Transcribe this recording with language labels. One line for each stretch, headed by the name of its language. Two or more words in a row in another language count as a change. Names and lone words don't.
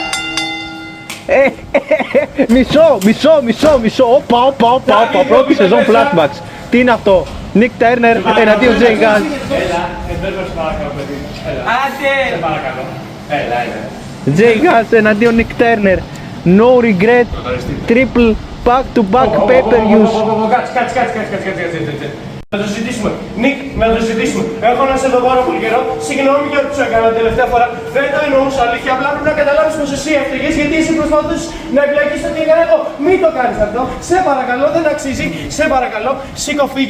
Greek: Μισό. Όπα. Πρώτη σεζόν flashbacks. Τι είναι αυτό? Nick Turner εναντίον Jay Gas. Εντέρβες παρακαλώ παιδί. Άντε! Σε παρακαλώ. Έλα. Jay Gas εναντίον Nick Turner.
English: No regret. Triple back to back pay-per-views.
Greek: Κάτσε. Να το συζητήσουμε. Νίκ, να το συζητήσουμε. Έχω να σε δω πάρα πολύ καιρό. Συγγνώμη για ό,τι σου έκανα την τελευταία φορά. Δεν το εννοούσα αλήθεια. Απλά πρέπει να καταλάβεις πως εσύ έφταιγες γιατί εσύ προσπαθούσες να εμπλακείς στο τι έκανα εγώ. Μην το κάνεις αυτό. Σε παρακαλώ, δεν αξίζει. Σε παρακαλώ, σήκω φύγε.